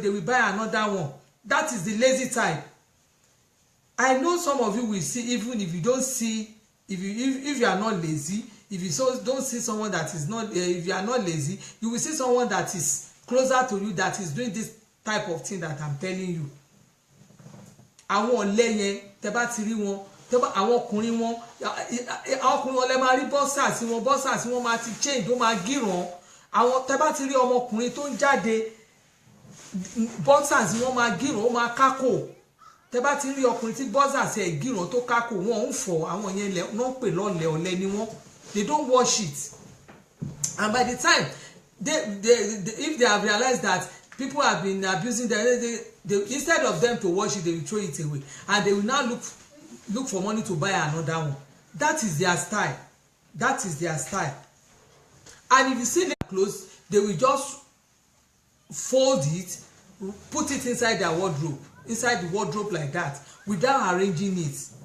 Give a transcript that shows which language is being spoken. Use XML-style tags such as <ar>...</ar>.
<en>They will buy another one. That is the lazy type. I know some of you will see, even if you don't see, if you are not lazy, if you don't see someone that is not, if you are not lazy, you will see someone that is closer to you that is doing this type of thing that I'm telling you.</en> <yo>Àwọn ọ̀lẹ yẹn tẹ́ bá ti rí wọn, àwọn ọkùnrin wọn lè máa rí bọ́sà sí wọn máa ti change, ó máa gíràn. Àwọn tẹ́ bá ti rí ọmọkùnrin tó ń jáde, bọ́sà sí wọn máa gíràn, ó máa kákò. Tẹ́ bá ti rí ọkùnrin tí bọ́sà sí ẹ̀ gíràn tó kákò, wọn ń fọ̀, àwọn yẹn náà pè lọ́lẹ̀, ọ̀lẹ ni wọ́n.</yo> <en>They don't wash it. And by the time if they have realized that people have been abusing them, they instead of them to wash it, they will throw it away, and they will now look for money to buy another one. That is their style. That is their style. And if you see their clothes, they will just fold it, put it inside their wardrobe, inside the wardrobe like that, without arranging it.</en>